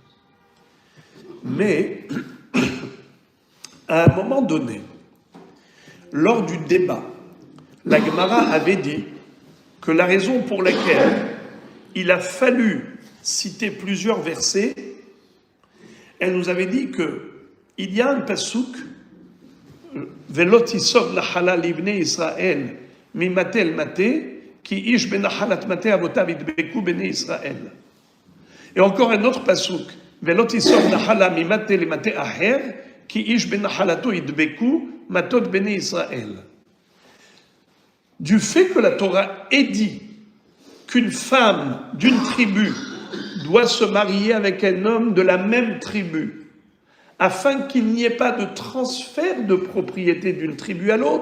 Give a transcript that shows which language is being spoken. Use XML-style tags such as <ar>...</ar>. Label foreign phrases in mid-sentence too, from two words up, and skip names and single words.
<fr>Mais, à un moment donné, lors du débat, la Gemara avait dit que la raison pour laquelle il a fallu citer plusieurs versets, elle nous avait dit qu'il y a un pasuk</fr> <he>ולא תסוב נחלה לבני ישראל ממטה אל מטה כי איש בנחלת מטה אבותיו ידבקו בני ישראל.</he> <fr>Et encore un autre pasuk</fr> <he>ולא תסוב נחלה ממטה למטה אחר כי איש בנחלתו ידבקו מטות בני ישראל.</he> <fr>Du fait que la Torah ait dit qu'une femme d'une tribu doit se marier avec un homme de la même tribu, afin qu'il n'y ait pas de transfert de propriété d'une tribu à l'autre.</fr>